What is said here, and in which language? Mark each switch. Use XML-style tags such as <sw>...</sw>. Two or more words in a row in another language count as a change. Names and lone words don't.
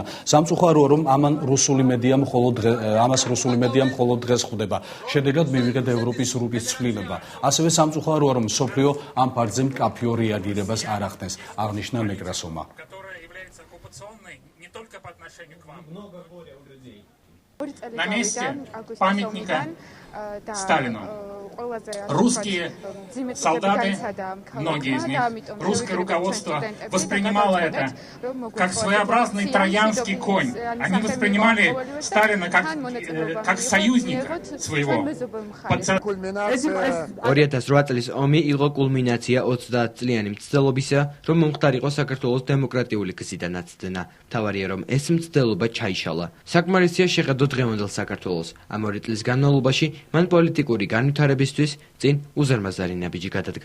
<ka>სამწუხაროა, რომ ამას რუსული მედია მხოლოდ დღეს ხვდება. შედეგად მივიღეთ ევროპის რუკის ცვლილება. ასევე სამწუხაროა, რომ მსოფლიო ამ ფაქტზე მკაფიო რეაგირებას არ ახდენს, აღნიშნა ნეკრასოვმა.</ka> <ru>На месте памятника Сталину русские солдаты, многие из них, русское руководство воспринимало это как своеобразный троянский конь. Они воспринимали Сталина как союзника своего.</ru> <ka>2008 წლის ომი იყო კულმინაცია 30 წლიანი მცდელობისა, რომ მომხდარიყო საქართველოს დემოკრატიული გზიდან აცდენა. მთავარია, რომ ეს მცდელობა ჩაიშალა. საკმარისია შეხედო დღევანდელ საქართველოს. ამ 2 წლის განმავლობაში მან პოლიტიკური განვითარებისთვის წინ უზარმაზარი ნაბიჯი გადადგა.</ka>